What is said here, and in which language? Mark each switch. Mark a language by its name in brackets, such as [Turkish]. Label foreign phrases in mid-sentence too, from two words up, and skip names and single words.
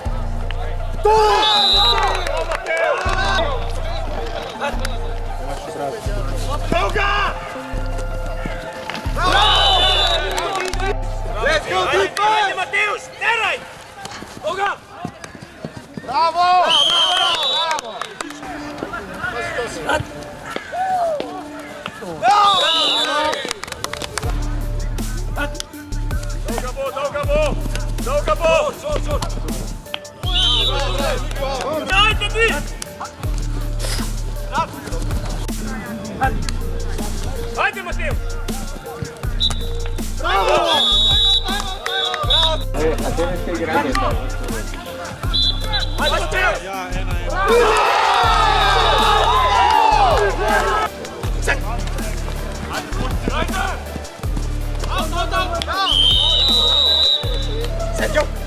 [Slovenian] Druga! [English] Let's go, [Slovenian] Ajde Zipos! Mateus! Teraj! Druga! Bravo! Bravo! Dolga bo! Dajte ti! Ajde Mateus! [Spanish] Tienes que girar esta. [Slovenian] Ajde Mateus! Sergio!